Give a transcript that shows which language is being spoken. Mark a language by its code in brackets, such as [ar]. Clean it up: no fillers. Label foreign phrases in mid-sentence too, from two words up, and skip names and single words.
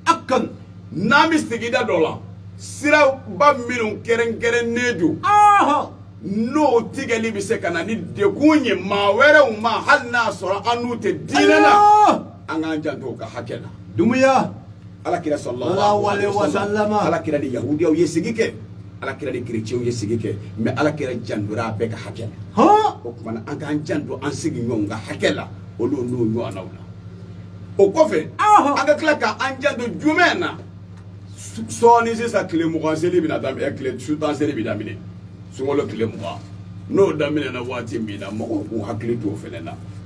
[bm] Akan. n'an bɛ sigida dɔ la siraba minnu kɛrɛnkɛrɛnnen don n'o tigɛli bɛ se ka na ni dekun ye maa wɛrɛw ma hali n'a sɔrɔ an n'u tɛ diinɛ la an k'an janto o ka hakɛ la Dumuya. alakira [ar] صلى الله عليه وسلم [bm] alakira ni yahudiyaw ye sigi kɛ alakira ni chrétienw ye sigi kɛ mais alakira jandora a bɛɛ ka hakɛ la o kumana an k'an janto an sigiɲɔgɔnw ka hakɛ la olu n'o ɲɔgɔnnaw la o kɔfɛ an ka tila ka an janto jumɛn na sɔɔni sisan tile 20 seli bɛna daminɛ tile sutan seli bɛ daminɛ sunkalo tile 20 n'o daminɛna waati min na mɔgɔw k'u hakili to o fɛnɛ na